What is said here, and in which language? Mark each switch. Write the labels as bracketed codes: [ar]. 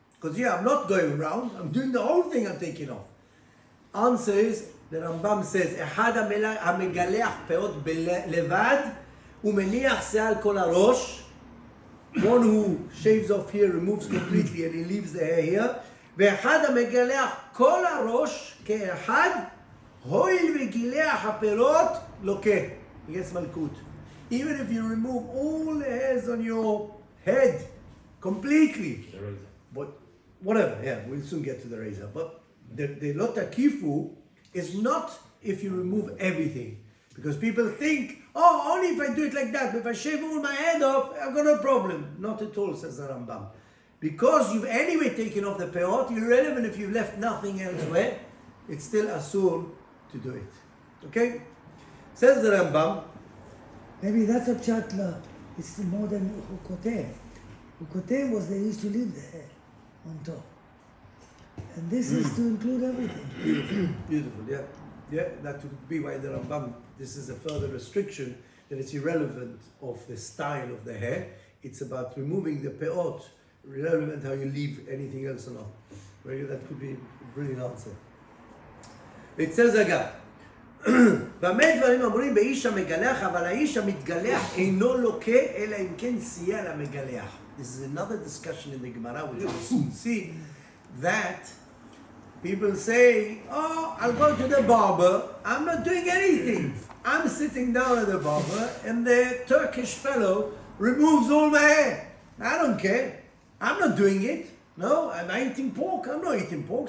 [en] Because I'm not going around, I'm doing the whole thing, I'm taking off. Answer is, the Rambam says, [he] אחד המגלח פאות לבד ומניח שיער כל הראש, [en] one who shaves off here, removes completely, and he leaves the hair here. [he] ואחד המגלח כל הראש כאחד, הואיל וגילח הפירות לוקה. [en] He gets malkut. Even if you remove all the hairs on your head completely, but whatever, yeah, we'll soon get to the razor. But the lo takifu is not if you remove everything. Because people think, oh, only if I do it like that. If I shave all my head off, I've got no problem. Not at all, says the Rambam. Because you've anyway taken off the peot, irrelevant if you've left nothing elsewhere, it's still asur to do it. Okay? Says the Rambam. Maybe that's a chatla. It's more than ukotev. Ukotev was they used to leave the hair on top. And this is to include everything. Beautiful, beautiful, yeah. Yeah, that would be why the Rambam, this is a further restriction, that it's irrelevant of the style of the hair. It's about removing the peot, irrelevant how you leave anything else or not. Right? That could be a brilliant answer. It says again, [he] במה דברים אמורים באיש המגלח, אבל האיש המתגלח אינו לוקה, אלא אם כן סייע למגלח. [en] This is another discussion in the Gemara, which we'll soon see, that people say, oh, I'll go to the barber, I'm not doing anything. I'm sitting down at the barber and the Turkish fellow removes all my hair. I don't care. I'm not doing it. No, am I eating pork? I'm not eating pork.